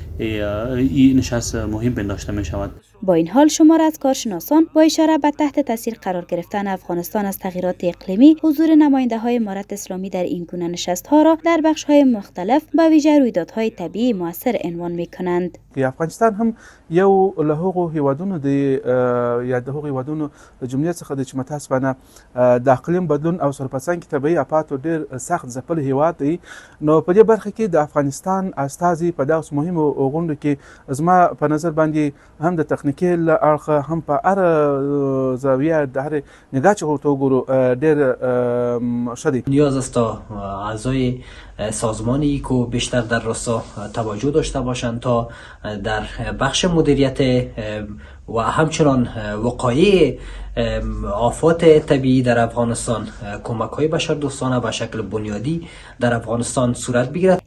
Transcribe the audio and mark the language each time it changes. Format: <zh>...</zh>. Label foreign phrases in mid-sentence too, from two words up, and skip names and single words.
<fa>این نشست مهم پنداشته می شود. با این حال شمار از کارشناسان با اشاره به تحت تاثیر قرار گرفتن افغانستان از تغییرات اقلیمی، حضور نماینده‌های امارت اسلامی در این گونه نشست‌ها را در بخش‌های مختلف به ویژه رویدادهای طبیعی مؤثر عنوان می‌کنند.</fa> <ps>افغانستان هم یو له هغو هیوادونو د یا د هغو هیوادونو د جملې څخه د چې متاسفانه د اقلیم بدلون او سرپسان کې طبیعي آفاتو ډېر سخت ځپل هیواد دی. نو په دې برخه کې د افغانستان استازي په داسې مهمو غونډو کې زما په نظر باندې هم د تخنیکي له اړخه هم په هر زاویه د هر نگاه چې ورته وګورو ډېر ښه دی.</ps> <fa>نیاز است تا اعضای سازمان ایکو بیشتر در راستا توجه داشته باشند تا در بخش مدیریت و همچنان وقایع آفات طبیعی در افغانستان کمک‌های بشردوستانه به شکل بنیادی در افغانستان صورت بگیرد.</fa>